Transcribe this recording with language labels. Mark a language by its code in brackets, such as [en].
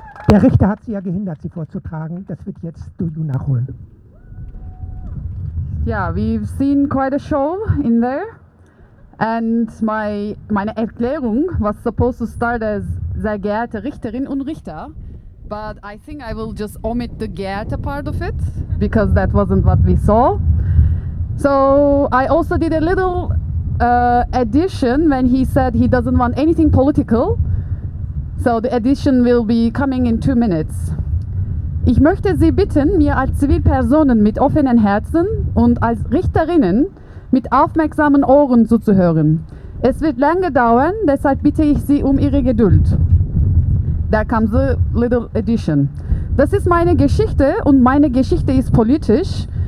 [de] Der Richter hat sie ja gehindert, sie vorzutragen. Das wird jetzt Doigo nachholen. [en] Yeah, we've seen quite a show in there. And [de] meine Erklärung [en] was supposed to start as [de] sehr geehrte Richterin und Richter. [en] But I think I will just omit the Goethe part of it, because that wasn't what we saw. So I also did a little addition when he said he doesn't want anything political. So the addition will be coming in 2 minutes. [de] Ich möchte Sie bitten, mir als Zivilpersonen mit offenen Herzen und als Richterinnen mit aufmerksamen Ohren zuzuhören. Es wird lange dauern, deshalb bitte ich Sie um Ihre Geduld. Da kommt die kleine Edition. Das ist meine Geschichte und meine Geschichte ist politisch.